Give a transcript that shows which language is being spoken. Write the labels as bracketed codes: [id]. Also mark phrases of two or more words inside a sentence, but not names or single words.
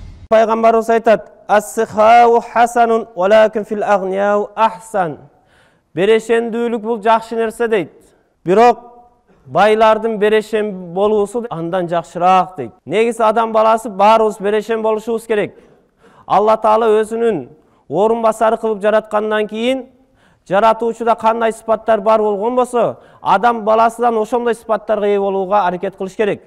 [kk] Пайғамбарымыз айтады: [ar] "السخاء حسن، ولكن في الأغنياء أحسن." [ky] Берешендүүлүк бул жакшы нерсе дейт. Бирок байлардын берешен болуусу андан жакшыраак дейт. Негизи адам баласы баарыбыз берешен болушубуз керек. Алла Таала өзүнүн орун басары кылып жараткандан кийин жаратуучуда кандай сыпаттар бар болгон болсо, адам баласынан ошондой сыпаттарга ээ болууга аракет кылыш керек.